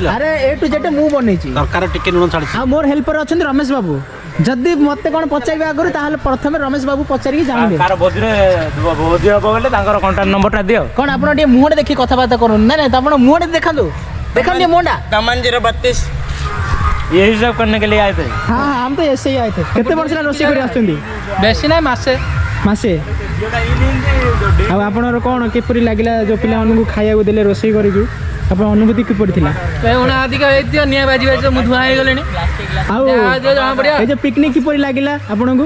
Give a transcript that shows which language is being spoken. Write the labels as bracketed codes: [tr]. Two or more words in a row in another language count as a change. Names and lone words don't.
[or] ଆରେ [en] A to Z [or] ମୁଁ ବନେଇଛି। ତରକାରୀ ଟିକେ ଲୁଣ ଛାଡ଼ିଛି। ଆଉ ମୋର ହେଲ୍ପର ଅଛନ୍ତି ରମେଶ ବାବୁ। ଯଦି ମତେ କ'ଣ ପଚାରିବେ ଆଗରୁ ତାହେଲେ ପ୍ରଥମେ ରମେଶ ବାବୁ ପଚାରିକି ଜାଣିବେ। ତାର ଭୋଜିରେ ଭୋଜି ହବ ବୋଲେ ତାଙ୍କର କଣ୍ଟାକ୍ଟ ନମ୍ବରଟା ଦିଅ। କ'ଣ ଆପଣ ଟିକେ ମୁହଁଟେ ଦେଖି କଥାବାର୍ତ୍ତା କରନ୍ତୁ? ନାଇଁ ନାଇଁ ଆପଣ ମୁହଁଟେ ଦେଖାନ୍ତୁ, ଦେଖାନ୍ତୁ ଟିକେ ମୁହଁଟା। 032 [hi] ये हिसाब करने के लिए आए थे। [or] ହଁ ହଁ ଆମେ ତ ଏସେ ହିଁ ଆଇତେ। କେତେ ବର୍ଷ ହେଲା ରୋଷେଇ କରି ଆସୁଛନ୍ତି? ବେଶୀ ନାହିଁ, ମାସେ। ଆଉ ଆପଣଙ୍କର କ'ଣ କିପରି ଲାଗିଲା ଯେଉଁ ପିଲାମାନଙ୍କୁ ଖାଇବାକୁ ଦେଲେ ରୋଷେଇ କରିକି? ଆପଣ ଅନୁଭୂତି କିପରି ଥିଲା? ଅଧିକ ହେଇଥିବ, ନିଆଁ ବାଜି ବାଜି ମୁଁ ଧୂଆଁ ହେଇଗଲିଣି। ଆଉ ଏ ଯେଉଁ ପିକନିକ୍ କିପରି ଲାଗିଲା ଆପଣଙ୍କୁ?